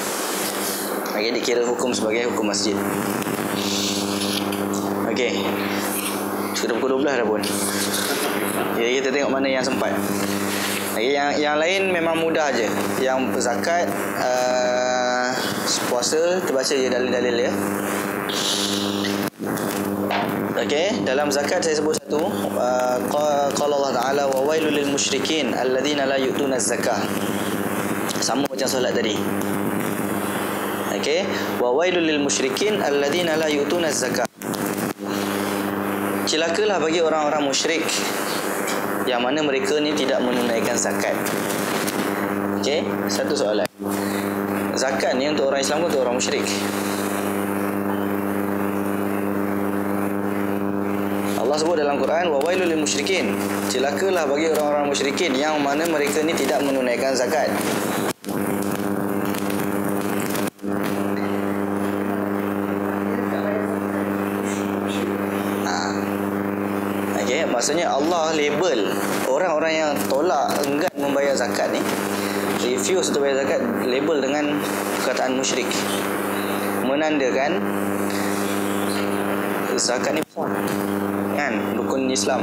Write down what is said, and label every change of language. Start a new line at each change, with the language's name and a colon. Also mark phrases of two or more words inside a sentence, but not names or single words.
Malay: Okey, dikira hukum sebagai hukum masjid. Okey, sudah pukul 12 dah pun. Jadi kita tengok mana yang sempat. Okey, yang lain memang mudah je. Yang zakat, puasa, terbaca je dalil-dalil ya. Okey, dalam zakat saya sebut satu,
Arabic: قال الله تعالى وويل للمشركين الذين لا يؤتون الزكاة.
Malay: Sama macam solat tadi. Okey,
Arabic: وويل للمشركين الذين لا يؤتون الزكاة.
Malay: Celakalah bagi orang-orang musyrik yang mana mereka ni tidak menunaikan zakat. Okey, satu soalan. Zakat ni untuk orang Islam ke untuk orang musyrik? Allah sebut dalam Quran,
Arabic: وويل للمشركين.
Malay: Celakalah bagi orang-orang musyrikin yang mana mereka ni tidak menunaikan zakat. Maksudnya Allah label orang-orang yang tolak, enggan membayar zakat ni, refuse untuk bayar zakat, label dengan perkataan musyrik, menandakan zakat ni besar kan, rukun Islam.